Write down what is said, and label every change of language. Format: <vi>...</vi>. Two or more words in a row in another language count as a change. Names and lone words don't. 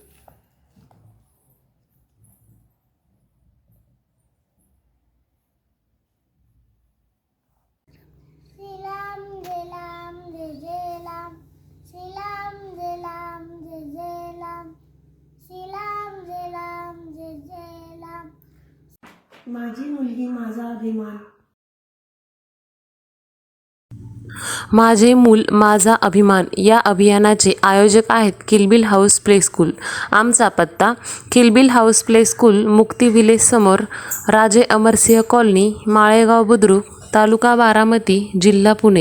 <mr>Silam Zilam Zilam, Silam Zilam Zilam, Silam Zilam Zilam. माझी मुलगी माझा अभिमान. माझे मूल माझा अभिमान या अभियानाचे आयोजक आहेत किलबिल हाऊस प्ले स्कूल. आमचा पत्ता किलबिल हाऊस प्ले स्कूल, मुक्ती विलेज समोर, राजे अमरसिंह कॉलनी, माळेगाव बुद्रुक, तालुका बारामती, जिल्हा पुणे.</mr>